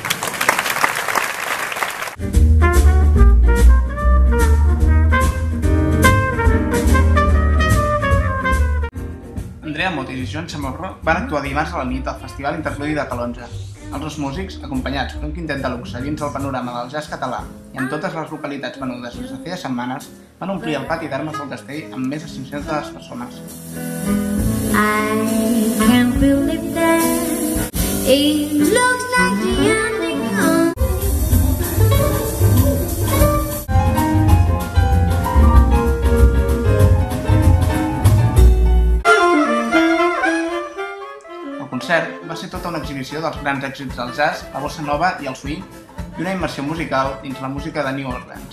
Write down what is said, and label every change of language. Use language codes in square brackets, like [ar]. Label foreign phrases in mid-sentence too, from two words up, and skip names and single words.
[ca] Andrea Motis i Joan Chamorro van actuar dimarts a la nit al Festival Interludi de Calonge. Els dos músics, acompanyats per un quintet de luxe dins el panorama del jazz català i amb totes les localitats venudes des de feia setmanes, van omplir el pati d'armes del castell amb més de 500 persones. [en] I can't believe that it looks like the ending comes. [ca] El concert va ser tota una exhibició dels grans èxits del jazz, la bossa nova i el swing i una immersió musical dins la música de New Orleans.